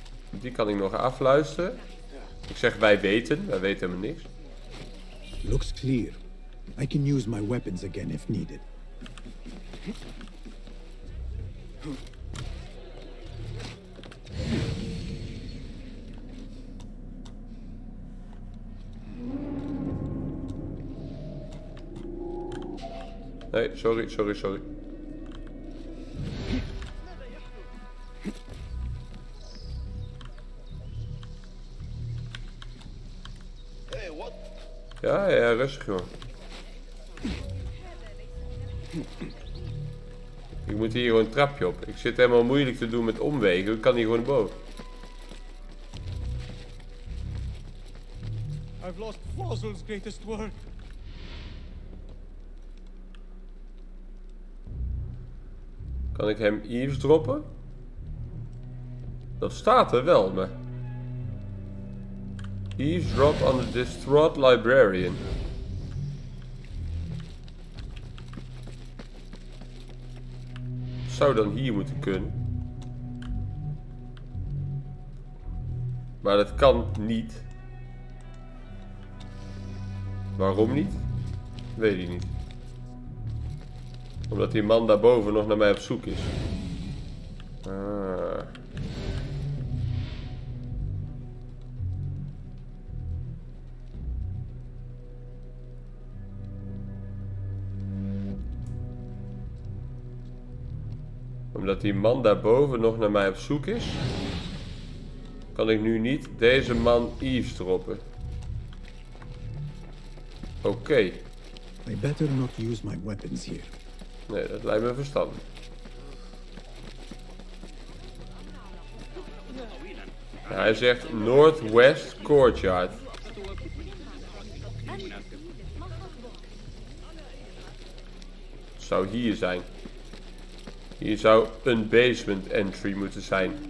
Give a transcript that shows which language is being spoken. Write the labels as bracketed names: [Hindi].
[Dutch] Die kan ik nog afluisteren. Ik zeg wij weten helemaal niks. [English] Looks clear. I can use my weapons again if needed. [Dutch] Nee, sorry. Ja, rustig joh. Ik moet hier gewoon een trapje op. Ik zit helemaal moeilijk te doen met omwegen. Ik kan hier gewoon naar boven. [English] I've lost Fossil's greatest work. [Dutch] Kan ik hem eavesdroppen? Dat staat er wel, maar... [English] Eavesdrop on the distraught librarian. [Dutch] Zou dan hier moeten kunnen. Maar dat kan niet. Waarom niet? Weet ik niet. Omdat die man daarboven nog naar mij op zoek is. Ah. Omdat die man daarboven nog naar mij op zoek is, kan ik nu niet deze man eavesdroppen. Oké. [English] I better not use my weapons here. [Dutch] Nee, dat lijkt me verstandig. Ja, hij zegt Northwest Courtyard. Het zou hier zijn. Hier zou een basement entry moeten zijn.